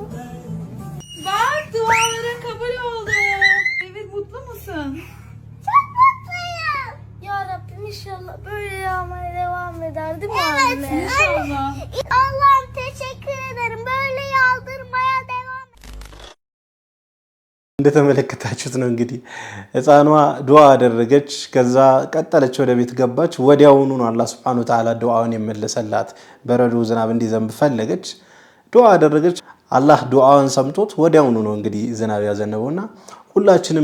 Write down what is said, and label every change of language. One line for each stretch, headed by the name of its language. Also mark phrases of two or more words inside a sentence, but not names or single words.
Turkish: Bak duaların kabul oldu. Evet, mutlu musun? Çok mutluyum. Ya Rabbim inşallah böyle yağmaya devam eder değil mi anne? Evet. İnşallah. Allah'ım teşekkür ederim. Böyle yağdırmaya devam et.
Amharic: እንደተመለከታችሁት ነው እንግዲህ ህፃኗ ዱዓ አደረገች። ከዛ ቀጠለች፣ ወደ ቤት ገባች። ወዲያውኑ ነው አላህ
Arabic: سبحانه وتعالى
Amharic: ዱዓውን የመለሰላት። በረዶ ዝናብ እንዲዘንብ ፈለገች፣ ዱዓ አደረገች። አላህ ዱዓውን ሰምቶት ወዲያውኑ ነው እንግዲህ ዝናብ ያዘነበውና ሁላችንም